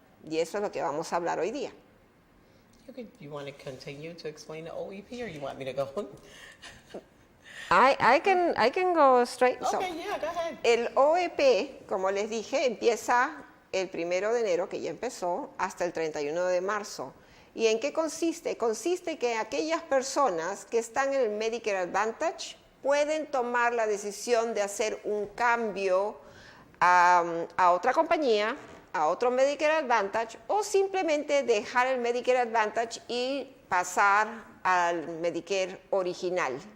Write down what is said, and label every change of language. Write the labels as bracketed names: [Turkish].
[Spanish] Y eso es lo que vamos a hablar hoy día. [English] You want to continue to explain the OEP, or you want me to go? I can go straight. Okay, yeah, go ahead. [Spanish] El OEP, como les dije, empieza el 1 de enero, que ya empezó, hasta el 31 de marzo. ¿Y en qué consiste? Consiste que aquellas personas que están en el Medicare Advantage pueden tomar la decisión de hacer un cambio a otra compañía, a otro Medicare Advantage, o simplemente dejar el Medicare Advantage y pasar al Medicare original.